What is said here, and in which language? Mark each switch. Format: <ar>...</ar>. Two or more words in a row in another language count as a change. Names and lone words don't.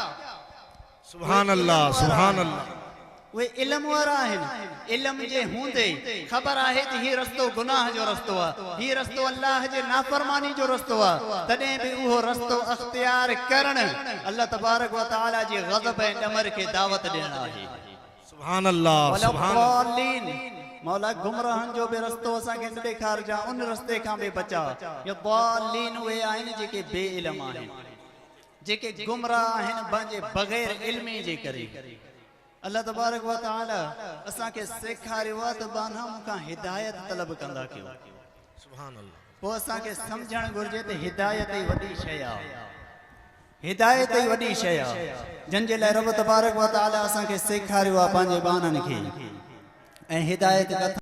<ar>سبحان الله سبحان الله</ar> <sd>वे इल्म वारा आहिनि इल्म जे हूंदे ख़बर आहे त हीउ रस्तो गुनाह जो रस्तो आहे हीउ रस्तो अल्लाह जे नाफ़रमानी जो रस्तो आहे तॾहिं बि उहो रस्तो अख़्तियार करण</sd> <ar>الله تبارك وتعالى</ar> <sd>जे ग़ज़ब ऐं ॾमर खे दावत ॾियण आहे</sd> <ar>سبحان الله سبحان</ar> <sd>मौला गुमराहनि जो बि रस्तो असांखे न ॾेखारजां उन रस्ते खां बि बचा या ज़ालिन उहे आहिनि जेके बे इल्म आहिनि जेके गुमराह आहिनि पंहिंजे बग़ैर इल्मी जे करे</sd> <ar>الله تبارك وتعالى</ar> <sd>असांखे सेखारियो आहे त बाना मूंखां हिदायत तलब कंदा कयो</sd> <ar>سبحان الله</ar> <sd>पोइ असांखे सम्झणु घुरिजे त हिदायत ई वॾी शइ आहे हिदायत ई वॾी शइ आहे जिन जे लाइ</sd> <ar>رب تبارك وتعالى</ar> <sd>असांखे सेखारियो आहे पंहिंजे बाननि खे ऐं हिदायत</sd>